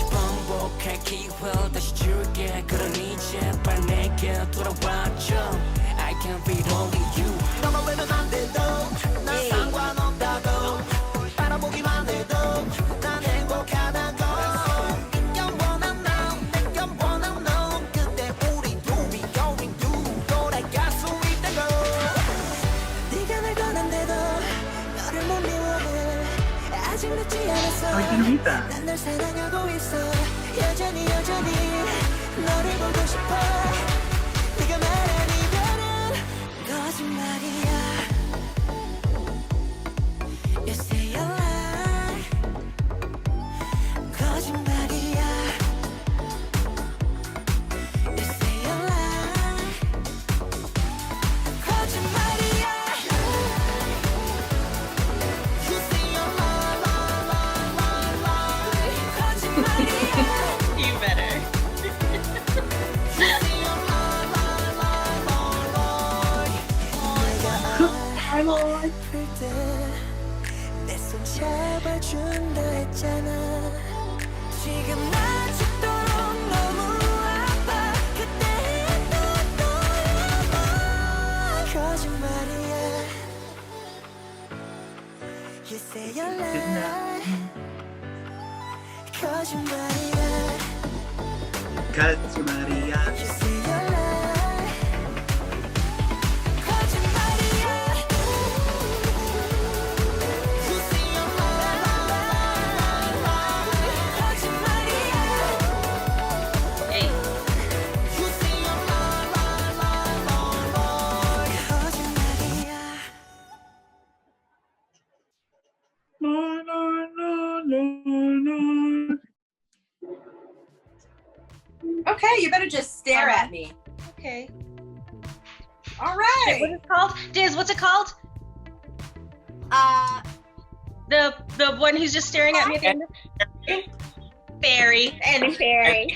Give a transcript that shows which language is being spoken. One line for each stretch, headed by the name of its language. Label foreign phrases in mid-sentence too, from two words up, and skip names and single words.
Korean: 반복할 기회를 다시 줄게 그러니 제발 내게 돌아와줘
English: I can't be only you
Korean: 너만 외면 안 돼도 난 상관없다고 바라보기만 해도 난 행복하다고 영원한 너 내 영원한 너 그때 우리 둘이
English: going through
Korean: 돌아갈 수 있다고 네가 날 떠난데도 너를 못 미워해 아직 늦지 않았어 난 널 사랑하고 있어 여전히 너를 보고 싶어 네가 말한 이별은 거짓말이야
English: You say you lie 거짓말이야 You say you lie 거짓말이야 You say you lie 거짓말이야 You better.
Korean: 아플 때 내 손 잡아준다 했잖아 지금 나 죽도록 너무 아파 그때 했던 너의 말 거짓말이야
English: You say you lie
Korean: 거짓말이야 거짓말이야.
English: You say you lie 거짓말이야 You say you lie 거짓말이야 Hey. You say you lie 거짓말이야 No, no, no, no, no. Okay, you better just stare at me. Okay. All Wait, right. what's it called? Diz, what's it called? The one who's just staring at me at the end? Fairy. And Fairy.